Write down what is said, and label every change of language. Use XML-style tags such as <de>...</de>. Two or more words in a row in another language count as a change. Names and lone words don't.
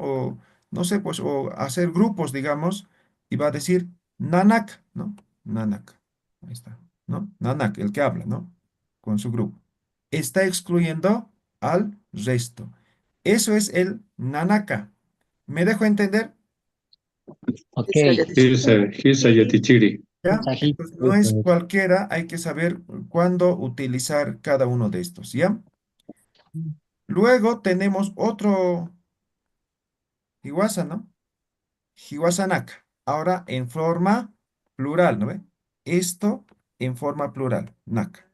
<es>O, no sé, pues, o hacer grupos, digamos, y va a decir Nanak, ¿no? Nanak. Ahí está, ¿no? Nanak, el que habla, ¿no? Con su grupo. Está excluyendo al resto. Eso es el Nanaka. ¿Me dejo entender? ok.</es> <ay>Hirsa Yatichiri.</ay> <es>¿Ya? Entonces, no es cualquiera, hay que saber cuándo utilizar cada uno de estos, ¿ya? Luego tenemos otro Hiwasa, ¿no? Hiwasanaka. Ahora en forma plural, ¿no ve? Esto en forma plural, naka.</es>